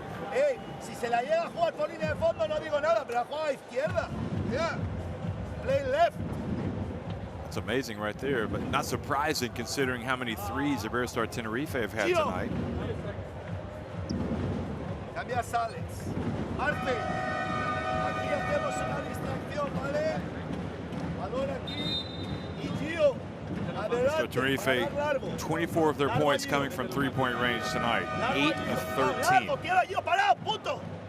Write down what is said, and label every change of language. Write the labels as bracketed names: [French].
[Spanish] Hey, si se la llega a jugar por línea de fondo no digo nada, pero la juega a izquierda. [English] Yeah. Play left. It's amazing right there, but not surprising considering how many threes Iberostar Tenerife have had tonight. [Spanish] Cambia Alex. Arce. Aquí hacemos una distracción, ¿vale? Balón aquí. Y Gio. [English] So Tenerife, 24 of their points coming from three-point range tonight. 8 of 13.